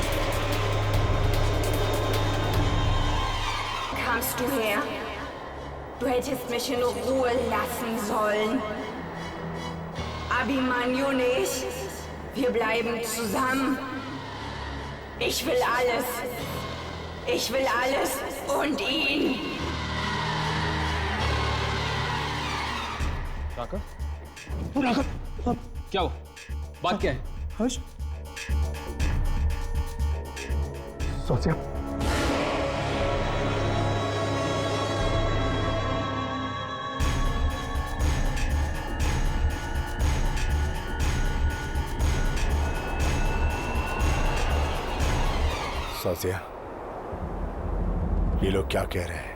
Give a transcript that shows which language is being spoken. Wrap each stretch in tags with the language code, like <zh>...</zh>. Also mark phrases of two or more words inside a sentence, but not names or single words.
<de>Kommst du her? Du hättest mich in Ruhe lassen sollen. Abhimanyu nicht. Wir bleiben zusammen. Ich will alles. Ich will alles und ihn.</de> <hi>राका? क्या हुआ? बात क्या है? हर्ष? सोचिया। सोचिया, ये लोग क्या कह रहे हैं?</hi>